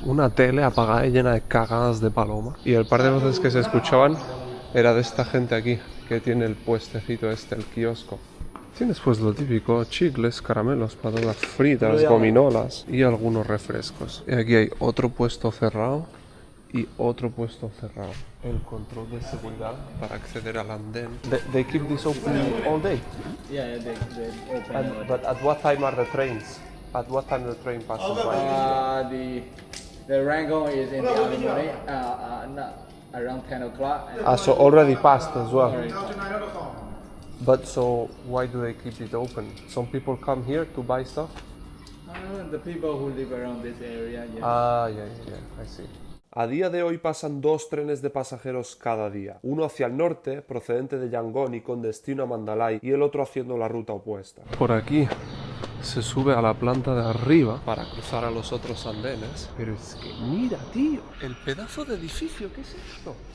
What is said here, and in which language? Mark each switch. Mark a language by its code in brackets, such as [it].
[es] Una tele apagada y llena de cagadas de paloma. Y el par de voces que se escuchaban era de esta gente aquí, que tiene el puestecito el kiosco. Tienes pues lo típico, chicles, caramelos, patatas fritas, gominolas y algunos refrescos. Y aquí hay otro puesto cerrado y otro puesto cerrado. El control de seguridad para acceder al andén. [en] They keep this open all day? Yeah, they open. But at what time are the trains? At what time the train passes by? The Rangoon is in the early morning, around 10 o'clock. So already passed as well. Sorry. But so why do they keep it open? Some people come here to buy stuff? The people who live around this area, yeah. I see. [es] A día de hoy pasan 2 trenes de pasajeros cada día, uno hacia el norte, procedente de Yangon y con destino a Mandalay, y el otro haciendo la ruta opuesta. Por aquí se sube a la planta de arriba para cruzar a los otros andenes, pero es que mira, tío, el pedazo de edificio, ¿qué es esto?